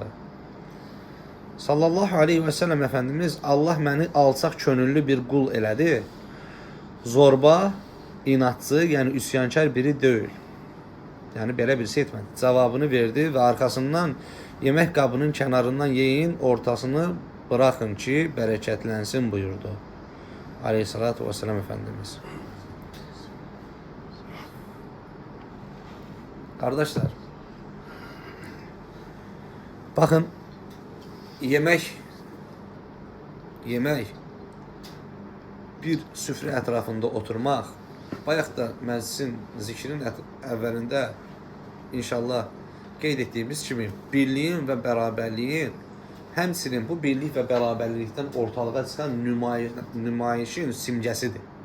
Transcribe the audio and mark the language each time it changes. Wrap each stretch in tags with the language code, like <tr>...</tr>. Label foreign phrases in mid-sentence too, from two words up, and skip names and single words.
<ar>صلى الله عليه وسلم</ar> <az>Efendimiz Allah məni alçaq könüllü bir qul elədi. Zorba, inatçı, yəni üsyankar biri deyil. Yəni belə bir şey etmədi. Cavabını verdi və arxasından yemək qabının kənarından yeyin, ortasını bırakın ki, bərəkətlənsin buyurdu.</az> <ar>عليه الصلاة والسلام</ar> <tr>Efendimiz. Kardeşler, bakın yemek</tr> <az>bir süfrə ətrafında oturmaq, bayaq da məclisin zikrin əvvəlində inşallah qeyd etdiyimiz kimi birliyin və bərabərliyin həmçinin bu birlik və bərabərlikdən ortalığa çıxan nümayişin simgəsidir.</az>